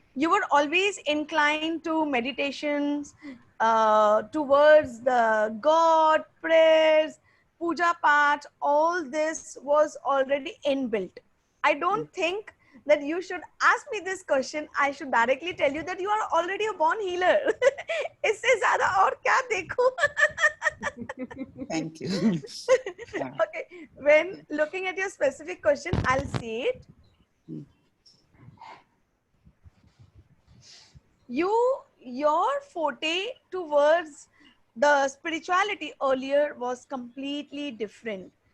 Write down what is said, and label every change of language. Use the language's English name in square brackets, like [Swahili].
[English] You were always inclined to meditations, towards the God, prayers, puja path. All this was already inbuilt. I don't think that you should ask me this question. I should directly tell you that you are already a born healer. [Hindi] इससे ज़्यादा और क्या देखूं? [English] Thank you. Okay, when looking at your specific question, I'll see it. Your forte towards the spirituality earlier was completely different.